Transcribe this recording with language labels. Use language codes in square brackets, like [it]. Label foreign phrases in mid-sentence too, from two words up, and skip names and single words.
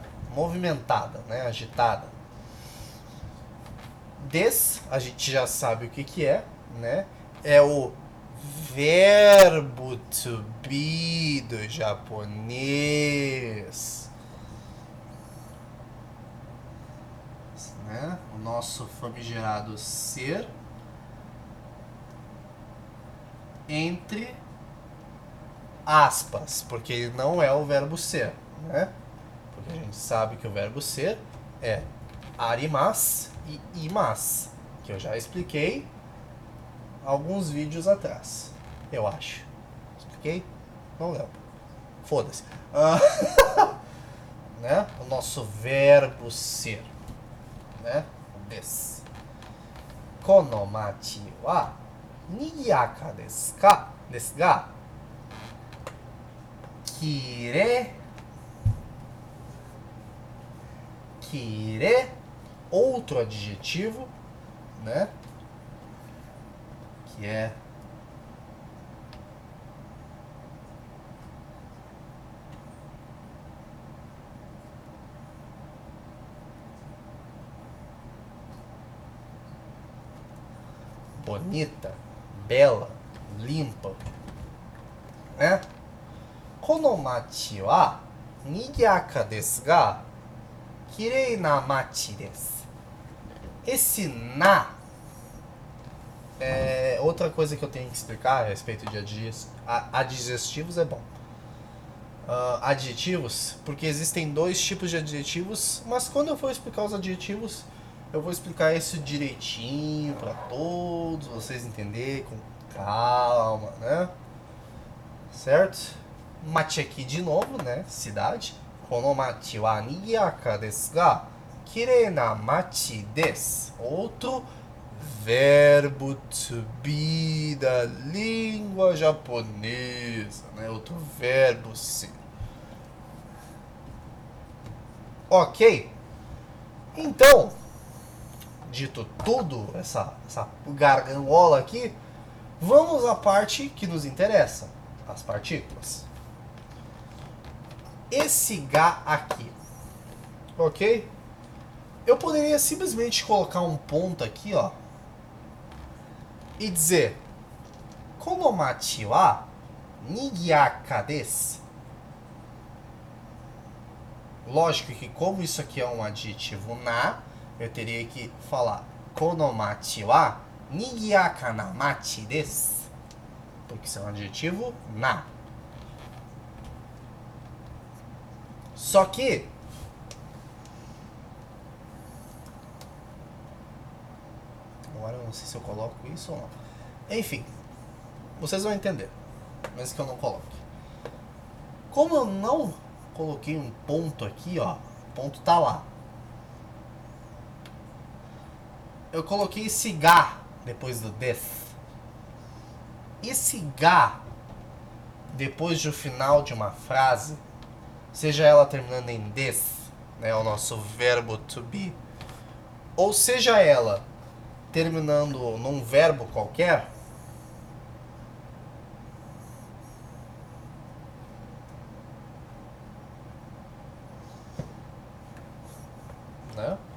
[pt] Movimentada, né? Agitada. Des, a gente já sabe o que que é, né? É o verbo [en] to be [pt] do japonês. Né? O nosso famigerado ser entre aspas, porque ele não é o verbo ser, né? Porque a gente sabe que o verbo ser é arimas e imas, que eu já expliquei alguns vídeos atrás, eu acho. Expliquei? Não lembro. Foda-se. Né? O nosso verbo ser, né? Des. [ja] この町は賑やかですか? ですがきれ [pt] outro adjetivo, né? Que é bonita, bela, limpa, né? [ja] この町は賑やかですがきれいな町です. [pt] Esse na é outra coisa que eu tenho que explicar a respeito de adjetivos é bom. Adjetivos, porque existem dois tipos de adjetivos, mas quando eu for explicar os adjetivos, eu vou explicar isso direitinho para todos vocês entenderem com calma, né? Certo? Machi aqui de novo, né? Cidade. [ja] この町は賑やかですがきれいな町です. [pt] Outro verbo [en] to be [pt] da língua japonesa, né? Outro verbo ser. Ok? Então, dito tudo, essa garganhola aqui, vamos à parte que nos interessa, as partículas. Esse Ga aqui, ok? Eu poderia simplesmente colocar um ponto aqui, ó, e dizer [ja] この町は賑やかです. [pt] Lógico que como isso aqui é um adjetivo na, eu teria que falar [ja] この町は賑やかな町です. [pt] Porque isso é um adjetivo na. Só que agora eu não sei se eu coloco isso ou não. Enfim, vocês vão entender, mesmo que eu não coloque. Como eu não coloquei um ponto aqui, ó, o ponto tá lá. Eu coloquei esse ga depois do des. Esse ga depois do final de uma frase, seja ela terminando em des, né, o nosso verbo [en] to be, [pt] ou seja ela terminando num verbo qualquer, né?